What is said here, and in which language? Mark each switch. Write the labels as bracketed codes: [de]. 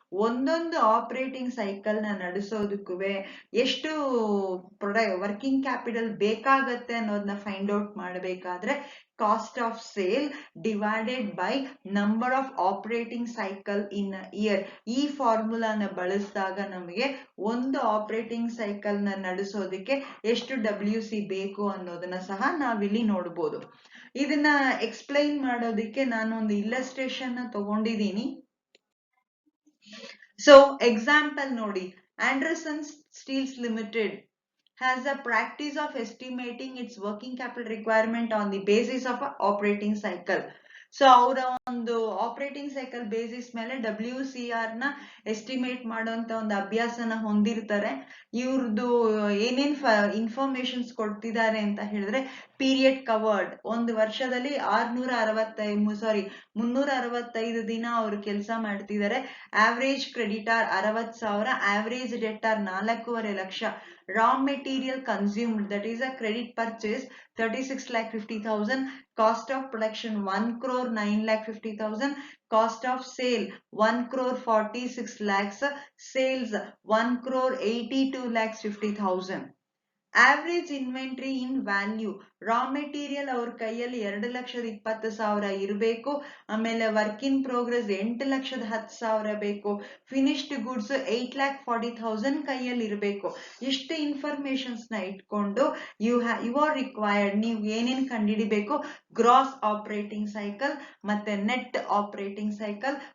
[kn] ಒಂದೊಂದು operating cycle ನ ನಡೆಸೋದಕ್ಕೂ ಎಷ್ಟು ವರ್ಕಿಂಗ್ ಕ್ಯಾಪಿಟಲ್ ಬೇಕಾಗತ್ತೆ ಅನ್ನೋದನ್ನ ಫೈಂಡ್ ಔಟ್ ಮಾಡಬೇಕಾದ್ರೆ [en] cost of sale divided by number of operating cycle in year, [kn] ಈ ಫಾರ್ಮುಲಾನ ಬಳಸಿದಾಗ ನಮಗೆ ಒಂದು ಆಪರೇಟಿಂಗ್ ಸೈಕಲ್ ನ ನಡೆಸೋದಕ್ಕೆ ಎಷ್ಟು WC ಬೇಕು ಅನ್ನೋದನ್ನ ಸಹ ನಾವಿಲ್ಲಿ ನೋಡ್ಬೋದು. ಇದನ್ನ ಎಕ್ಸ್ಪ್ಲೈನ್ ಮಾಡೋದಕ್ಕೆ ನಾನು ಒಂದು ಇಲ್ಲಸ್ಟ್ರೇಷನ್ ನ ತಗೊಂಡಿದ್ದೀನಿ. ಸೊ ಎಕ್ಸಾಂಪಲ್ ನೋಡಿ, [en] Anderson Steels Limited has a practice of estimating its working capital requirement on the basis of an operating cycle. [kn] So ಅವರ ಒಂದು ಆಪರೇಟಿಂಗ್ ಸೈಕಲ್ ಬೇಸಿಸ್ ಮೇಲೆ WCR ನ ಎಸ್ಟಿಮೇಟ್ ಮಾಡುವಂತ ಒಂದು ಅಭ್ಯಾಸನ ಹೊಂದಿರ್ತಾರೆ. ಇವ್ರದ್ದು ಏನೇನ್ ಇನ್ಫಾರ್ಮೇಶನ್ಸ್ ಕೊಡ್ತಿದ್ದಾರೆ ಅಂತ ಹೇಳಿದ್ರೆ, ಪೀರಿಯಡ್ ಕವರ್ಡ್, ಒಂದು ವರ್ಷದಲ್ಲಿ 365 ದಿನ ಅವರು ಕೆಲಸ ಮಾಡ್ತಿದ್ದಾರೆ. Average creditor 60,000, average debtor 4.5 lakh. [en] Raw material consumed, that is a credit purchase 36,50,000, cost of production 1,09,50,000, cost of sale 1,46 lakhs, sales 1,82,50,000. Average inventory in value, [kn] raw material ಅವ್ರ ಕೈಯಲ್ಲಿ 2,20,000 ಇರಬೇಕು. ಆಮೇಲೆ ವರ್ಕ್ ಇನ್ ಪ್ರೋಗ್ರೆಸ್ 8,10,000 ಬೇಕು. ಫಿನಿಶ್ಡ್ ಗುಡ್ಸ್ 8,40,000 ಕೈಯಲ್ಲಿ ಇರಬೇಕು. ಇಷ್ಟು informations ನ ಇಟ್ಕೊಂಡು [en] you are required, [kn] ನೀವು ಏನೇನ್ ಕಂಡುಹಿಡಿಬೇಕು, ಗ್ರಾಸ್ ಆಪರೇಟಿಂಗ್ ಸೈಕಲ್ ಮತ್ತೆ ನೆಟ್ ಆಪರೇಟಿಂಗ್ ಸೈಕಲ್.